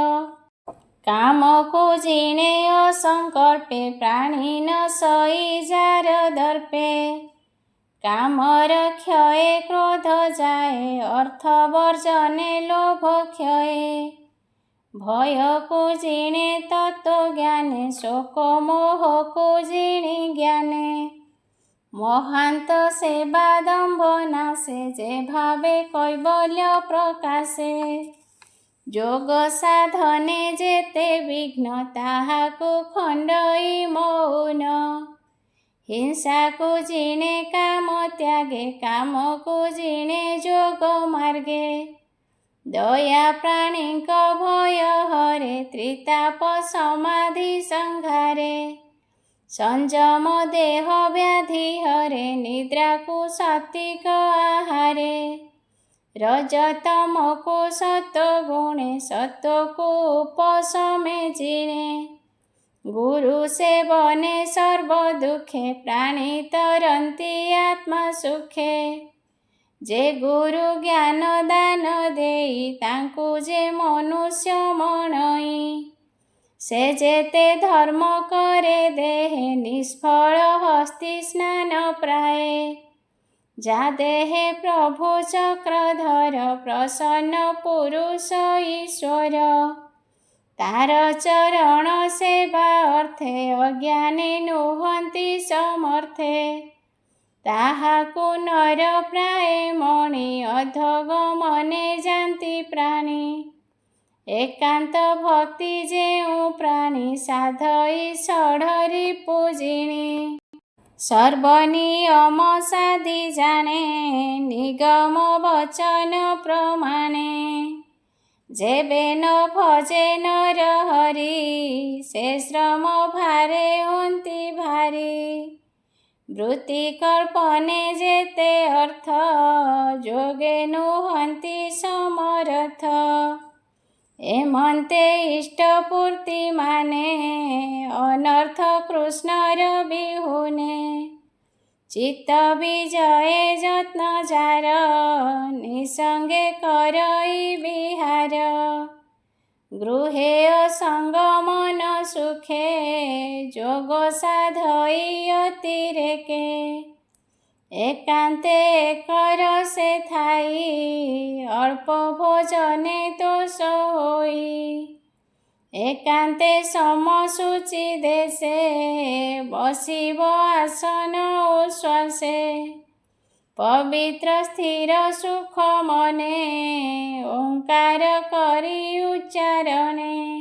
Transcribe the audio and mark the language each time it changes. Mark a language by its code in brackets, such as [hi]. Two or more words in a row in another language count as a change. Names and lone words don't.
[or] କାମ କୁ ଜିଣେ ଅସଙ୍କଳ୍ପେ ପ୍ରାଣୀ ନ ସଇ ଯାର ଦର୍ପେ। କାମର କ୍ଷୟେ କ୍ରୋଧ ଯାଏ ଅର୍ଥ ବର୍ଜନେ ଲୋଭ କ୍ଷୟେ। ଭୟ କୁ ଜିଣେ ତତ୍ୱ ଜ୍ଞାନେ ଶୋକ ମୋହ କୁ ଜିଣୀ ଜ୍ଞାନେ। ମହାନ୍ତ ସେବା ଦମ୍ଭ ନାଶେ ଯେ ଭାବେ କୈବଲ୍ୟ ପ୍ରକାଶେ। ଯୋଗ ସାଧନେ ଯେତେ ବିଘ୍ନ ତାହାକୁ ଖଣ୍ଡଇ ମୌନ। ହିଂସା କୁ ଜିଣେ କାମ ତ୍ୟାଗେ କାମ କୁ ଜିଣେ ଯୋଗ ମାର୍ଗେ। ଦୟା ପ୍ରାଣୀ ଭୟ ହରେ ତ୍ରିତାପ ସମାଧି ସଂହାରେ। ସଂଯମ ଦେହ ବ୍ୟାଧି ହରେ ନିଦ୍ରା କୁ ସାତ୍ୱିକ ଆହାରେ। ରଜତମ କୁ ସତ୍ୱ ଗୁଣେ ସତ୍ୱ କୁ ଉପଶମେ ଜିଣେ। ଗୁରୁ ସେବନେ ସର୍ବ ଦୁଖେ ପ୍ରାଣୀ ତରନ୍ତି ଆତ୍ମା ସୁଖେ। ଯେ ଗୁରୁ ଜ୍ଞାନ ଦାନ ଦେଇ ତାଙ୍କୁ ଯେ ମନୁଷ୍ୟ ମଣଇ। ସେ ଯେତେ ଧର୍ମ କରେ ଦେହେ ନିଷ୍ଫଳ ହସ୍ତି ସ୍ନାନ ପ୍ରାୟେ। ଯା ଦେହେ ପ୍ରଭୁ ଚକ୍ରଧର ପ୍ରସନ୍ନ ପୁରୁଷ ଈଶ୍ୱର। ତାର ଚରଣ ସେବା ଅର୍ଥେ ଅଜ୍ଞାନୀ ନୁହନ୍ତି ସମର୍ଥେ। ତାହାକୁ ନର ପ୍ରାୟ ମଣି ଅଧଗମନେ ଯାନ୍ତି ପ୍ରାଣୀ। ଏକାନ୍ତ ଭକ୍ତି ଯେଉ ପ୍ରାଣୀ ସାଧଇ ଷଢ଼ରି ପୂଜିଣୀ। ସର୍ବନିୟମ ସାଧି ଜାନେ ନିଗମ ବଚନ ପ୍ରମାଣେ। ଯେବେ ନ ଭଜେ ନର ହରି ସେ ଶ୍ରମ ଭାରେ ହୋନ୍ତି ଭାରୀ। ବୃତ୍ତି କଳ୍ପନେ ଯେତେ ଅର୍ଥ ଯୋଗେ ନୁହନ୍ତୀ ସମରଥ ଏମନ୍ତେ ଇଷ୍ଟପୂର୍ତ୍ତି ମାନେ ଅନର୍ଥ କୃଷ୍ଣର ବିହୁନେ ଚିତ୍ତ ବିଜୟେ ଯତ୍ନ ଯାର ନିସଙ୍ଗେ କରଇ ବିହାର ଗୃହେ ଅସଙ୍ଗ ମନ ସୁଖେ ଯୋଗ ସାଧଇ ଅତିରେକେ ଏକାନ୍ତେ କର ସେ ଥାଇ ଅଳ୍ପ ଭୋଜନେ ଦୋଷ ହୋଇ ଏକାନ୍ତେ ସମସୂଚି ଦେଶେ ବସିବ ଆସନ ଉଶ୍ୱାସେ ପବିତ୍ର ସ୍ଥିର ସୁଖ ମନେ ଓଁକାର କରୀ ଉଚ୍ଚାରଣେ